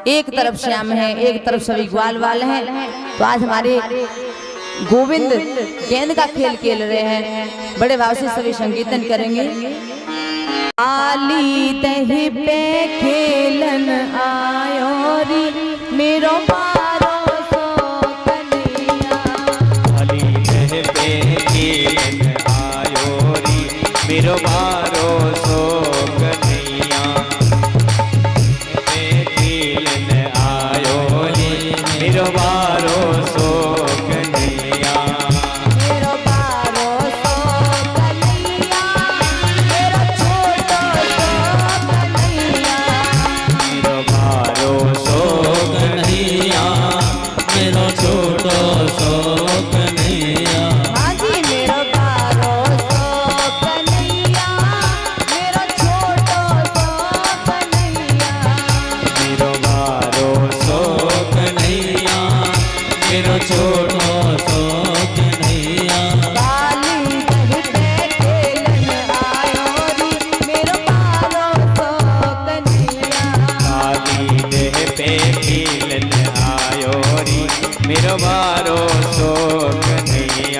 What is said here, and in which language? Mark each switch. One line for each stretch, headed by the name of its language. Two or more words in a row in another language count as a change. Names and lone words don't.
Hindi: एक तरफ श्याम है, एक तरफ सभी ग्वाल वाल हैं। तो आज हमारे गोविंद गेंद का खेल खेल रहे हैं, बड़े भाव से सभी संकीर्तन करेंगे।
Braj: काली दही पे खेलन आयो री मेरो बारो सो कन्हैया। काली दही पे खेलन आयो री मेरो बारो सो कन्हैया। खेलन आयो री मेरो बारो सो कन्हैया। मेरो बारो सो कन्हैया, मेरो छोटो सो कन्हैया। मेरो बारो सो कन्हैया, मेरो छोटो सो कन्हैया। हाँ जी मेरो बारो सो कन्हैया, मेरो छोटो सो कन्हैया। मेरो बारो सो कन्हैया, मेरो छोटो सो कन्हैया। काली दही पे खेलन आयो री मेरो बारो सो कन्हैया। काली देह पे खेलन आयो री मेरो बारो सो कन्हैया।